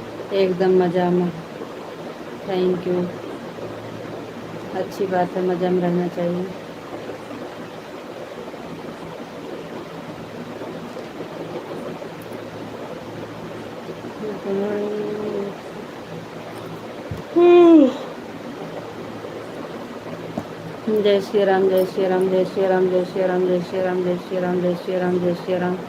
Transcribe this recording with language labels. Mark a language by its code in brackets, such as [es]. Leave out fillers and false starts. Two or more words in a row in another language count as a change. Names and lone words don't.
[hi] एकदम मज़ा में। [en] thank you. [hi] अच्छी बात है, मज़ा में रहना चाहिए। जय श्री राम, जय श्री राम, जय श्री राम, जय श्री राम, जय श्री राम, जय श्री राम, जय श्री राम, जय श्री राम।